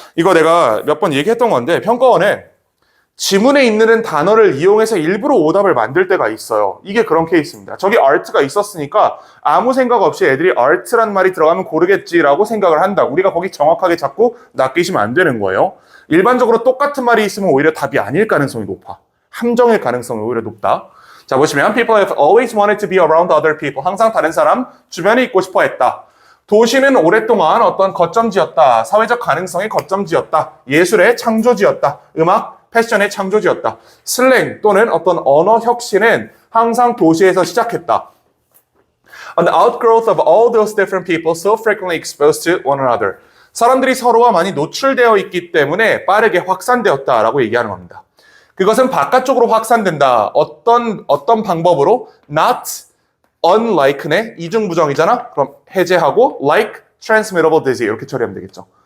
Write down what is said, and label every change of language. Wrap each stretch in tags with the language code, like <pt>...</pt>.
<ko>이거 내가 몇 번 얘기했던 건데 평가원에 지문에 있는 단어를 이용해서 일부러 오답을 만들 때가 있어요. 이게 그런 케이스입니다. 저기 art가 있었으니까 아무 생각 없이 애들이 art란 말이 들어가면 고르겠지라고 생각을 한다. 우리가 거기 정확하게 잡고 낚이시면 안 되는 거예요. 일반적으로 똑같은 말이 있으면 오히려 답이 아닐 가능성이 높아. 함정일 가능성이 오히려 높다. 자, 보시면</ko> <en>people have always wanted to be around other people.</en> <ko>항상 다른 사람 주변에 있고 싶어 했다. 도시는 오랫동안 어떤 거점지였다. 사회적 가능성의 거점지였다. 예술의 창조지였다. 음악, 패션의 창조지였다. 슬랭 또는 어떤 언어 혁신은 항상 도시에서 시작했다.</ko> <en>An outgrowth of all those different people so frequently exposed to one another.</en> <ko>사람들이 서로와 많이 노출되어 있기 때문에 빠르게 확산되었다라고 얘기하는 겁니다. 그것은 바깥쪽으로 확산된다. 어떤 방법으로? Not unlike네. 이중부정이잖아. 그럼 해제하고</ko> <en>like transmittable disease</en> <ko>이렇게 처리하면 되겠죠.</ko>